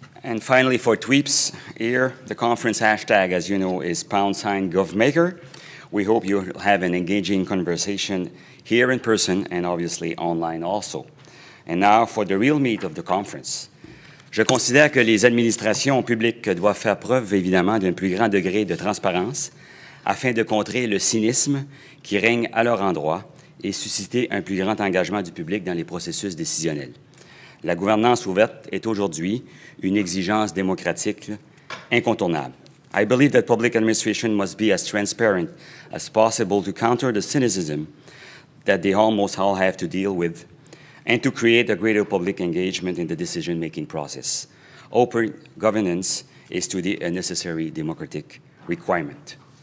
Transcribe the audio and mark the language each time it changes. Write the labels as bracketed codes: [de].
[en] And finally, for tweeps here, the conference hashtag, as you know, is #Govmaker. We hope you'll have an engaging conversation here in person and obviously online also. And now for the real meat of the conference. [fr] Je considère que les administrations publiques doivent faire preuve évidemment d'un plus grand degré de transparence afin de contrer le cynisme qui règne à leur endroit et susciter un plus grand engagement du public dans les processus décisionnels. La gouvernance ouverte est aujourd'hui une exigence démocratique incontournable. [en] I believe that public administration must be as transparent as possible to counter the cynicism that they almost all have to deal with and to create a greater public engagement in the decision-making process. Open governance is today a necessary democratic requirement.